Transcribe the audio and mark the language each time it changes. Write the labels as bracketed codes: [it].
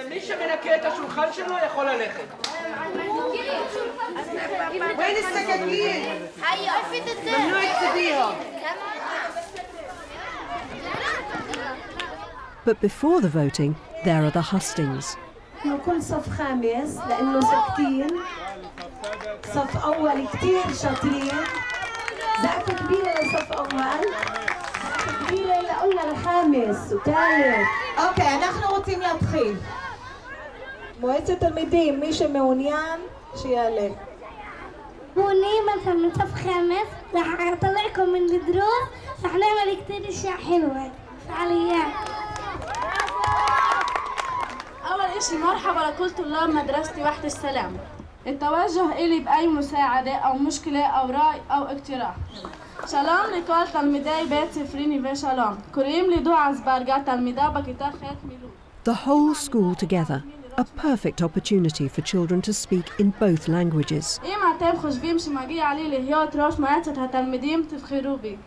[he] מי שמנקה את השולחן שלו יכול ללכת. [ar] وين السكاكين؟ ممنوع تسيبيهم. [en] But before the voting, there are the hustings. [ar] كل صف خامس لأنه ساكتين صف أول كتير شاطرين زقفة كبيرة لصف أول زقفة كبيرة لقلنا الخامس وثالث أوكي نحن [he] רוצים להתחיל מועצת תלמידים مי שמעוניין שיעלה [ar] هوني مثلا من صف خامس رح أطلعكم من الدروس رح نعمل كتير أشياء حلوة فعاليات أول إشي مرحبا لكل طلاب مدرستي وحدة السلام. التوجه إلي بأي مساعدة أو مشكلة أو رأي أو اقتراح. [he] שלום לכל תלמידי בית ספרי נווה שלום. קוראים לי דועה אזברגה, תלמידה בכיתה ח' מילוט. [en] The whole school together, a perfect opportunity for children to speak in both languages. [he] אם אתם חושבים שמגיע לי להיות ראש מועצת התלמידים, תבחרו בי.